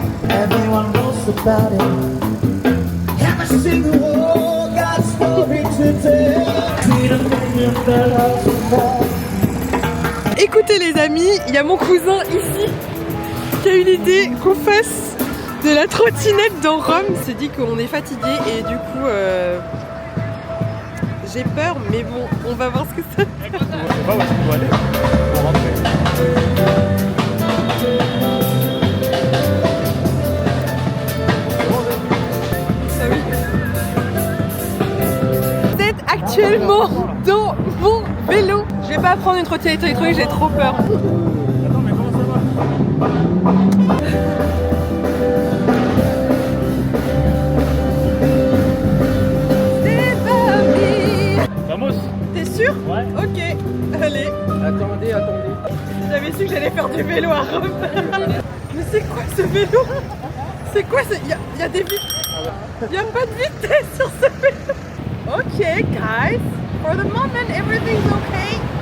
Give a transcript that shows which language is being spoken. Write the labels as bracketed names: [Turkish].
[English] Everyone knows about it. Every single one got a story to tell. See the million dollars fall. [French] Écoutez les amis, il y a mon cousin ici qui a eu l'idée qu'on fasse de la trottinette dans Rome. Il s'est dit qu'on est fatigué et du coup j'ai peur, mais bon, on va voir ce que ça fait. Je sais pas où est-ce qu'on doit aller pour rentrer. Ah oui. Vous êtes actuellement dans mon vélo. Je vais pas prendre une trottinette électronique, j'ai trop peur. Attends, mais comment ça va? C'est parti. [Spanish] Vamos. [French] T'es sûr? Ouais. Ok, allez. Attendez. J'avais su que j'allais faire du vélo à Rome. Mais c'est quoi ce vélo? C'est quoi ce... Il y a des vitesses. Il y a pas de vitesse sur ce vélo. [English] Ok, guys. For the moment, everything's okay.